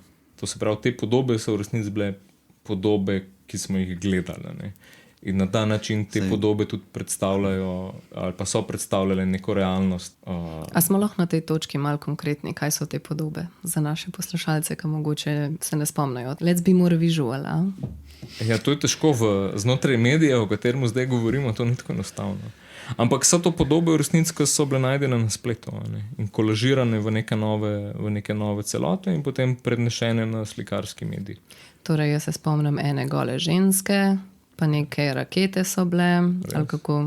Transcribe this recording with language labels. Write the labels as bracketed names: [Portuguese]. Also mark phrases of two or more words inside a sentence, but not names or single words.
[Slovenian] To se pravi, te podobe so v resnici bile podobe, ki smo jih gledali. Ne? In na ta način te podobe tudi predstavljajo ali pa so predstavljale neko realnost. A smo lahko na tej točki malo konkretni, kaj so te podobe za naše poslušalce, ki mogoče se ne spomnijo? [English] Let's be more visual, [Slovenian] Ja, to je težko znotraj medijev, o katerem zdaj govorimo, to ni tako enostavno. Ampak so to podobe v resnici, ki so bile najdene na spletu in kolažirane v neke nove celote in potem prednešene na slikarski medij. Torej, jaz se spomnim ene gole ženske, pa neke rakete so bile, ali kako?